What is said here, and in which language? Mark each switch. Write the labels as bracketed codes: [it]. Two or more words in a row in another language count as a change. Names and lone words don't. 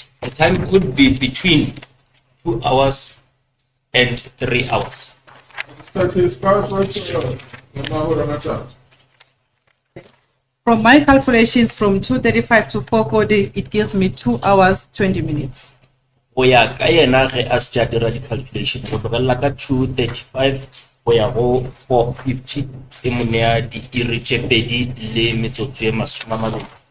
[en] The time could be between 2 hours and 3 hours. From my calculations, from 2:35 to 4:40, it gives me 2 hours, 20 minutes. [nso] Go ya ka yena ge a se dira di calculation go tlogela ka 2:35 go ya go 4:50 e monea di iri tse pedi le metsotso e masome a mabedi.